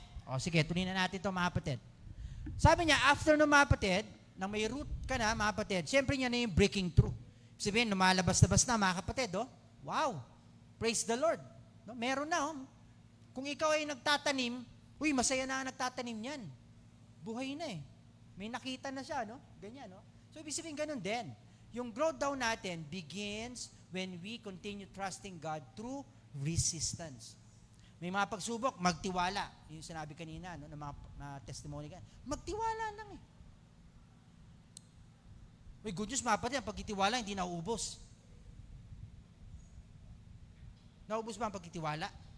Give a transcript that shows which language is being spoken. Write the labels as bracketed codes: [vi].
[tl] O sige, tuloy na natin ito mga kapatid. Sabi niya, after no mga kapatid, nang may root ka na mga kapatid, siyempre niya na yung breaking through. Sabihin, lumalabas-labas na mga kapatid. Oh. Wow! [en] Praise the Lord. [tl] No, meron na. Oh. Kung ikaw ay nagtatanim, masaya na ang nagtatanim niyan. Buhay na eh. May nakita na siya, no? Ganyan, no? So, ibig sabihin ganun din. Yung [en] growth daw natin begins when we continue trusting God through resistance. [tl] May mga pagsubok, magtiwala. Yung sinabi kanina, no, ng mga testimony ka. Magtiwala lang eh. May good news, mga kapatid, ang pagtitiwala hindi nauubos. Nauubos ba ang pagtitiwala?